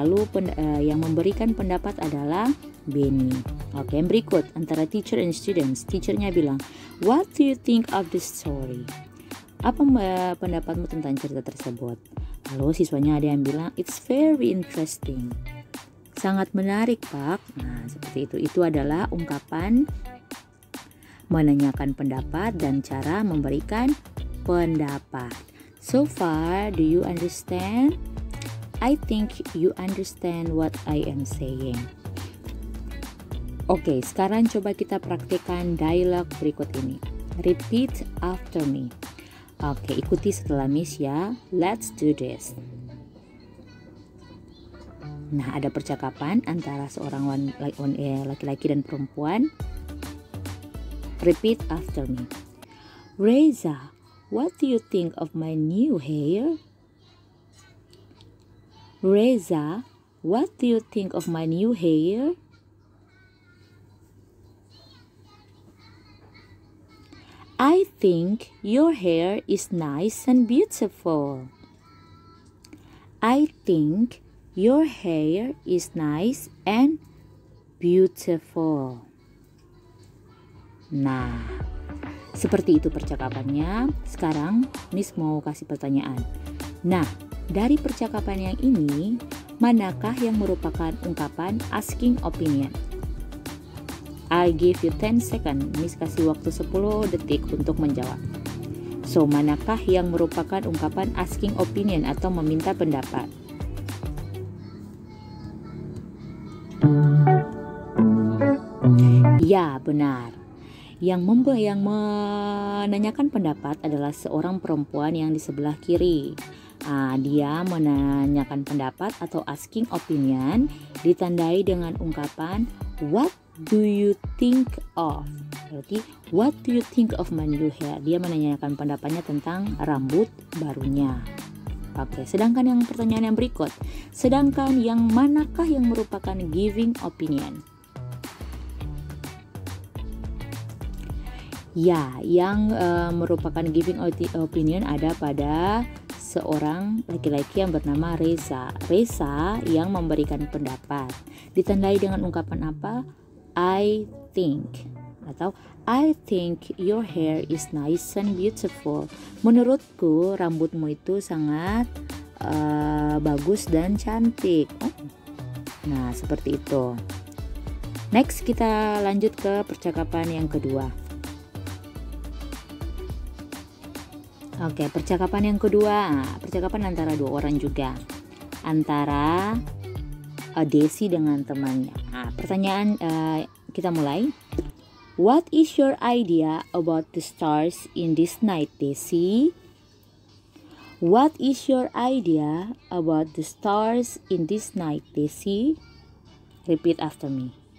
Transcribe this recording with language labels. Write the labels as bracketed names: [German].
[Indonesian] Lalu yang memberikan pendapat adalah Benny. Oke, yang berikut antara [English] teacher and students. [Indonesian] Teachernya bilang, [English] what do you think of this story? [Indonesian] Apa pendapatmu tentang cerita tersebut? Lalu siswanya ada yang bilang, [English] it's very interesting. [Indonesian] Sangat menarik, Pak. Nah, seperti itu. Itu adalah ungkapan menanyakan pendapat dan cara memberikan pendapat. [English] So far, do you understand? I think you understand what I am saying. [Indonesian] Oke, sekarang coba kita praktikkan dialog berikut ini. [English] Repeat after me. [Indonesian] Oke, ikuti setelah Miss ya. [English] Let's do this. [Indonesian] Nah, ada percakapan antara seorang laki-laki dan perempuan. [English] Repeat after me. [Indonesian] Reza, [English] what do you think of my new hair? Reza, what do you think of my new hair? I think your hair is nice and beautiful. I think your hair is nice and beautiful. [Indonesian] Nah, seperti itu percakapannya. Sekarang Miss mau kasih pertanyaan. Nah, dari percakapan yang ini, manakah yang merupakan ungkapan asking opinion? [English] I give you 10 second. [Indonesian] Miss kasih waktu 10 detik untuk menjawab. So, manakah yang merupakan ungkapan asking opinion atau meminta pendapat? Ya, benar. Yang menanyakan pendapat adalah seorang perempuan yang di sebelah kiri. Dia menanyakan pendapat atau asking opinion ditandai dengan ungkapan [English] what do you think of? [Indonesian] Berarti [English] what do you think of my new hair? [Indonesian] Dia menanyakan pendapatnya tentang rambut barunya. Oke, sedangkan yang pertanyaan yang berikut, sedangkan yang manakah yang merupakan giving opinion? Ya, yang merupakan giving opinion ada pada seorang laki-laki yang bernama Reza. Reza yang memberikan pendapat. Ditandai dengan ungkapan apa? [English] I think. Atau I think your hair is nice and beautiful. [Indonesian] Menurutku rambutmu itu sangat bagus dan cantik. Nah, seperti itu. Next kita lanjut ke percakapan yang kedua. Oke, percakapan yang kedua, percakapan antara dua orang juga, antara Desi dengan temannya. Pertanyaan kita mulai. [English] What is your idea about the stars in this night, Desi? What is your idea about the stars in this night, Desi? Repeat after me.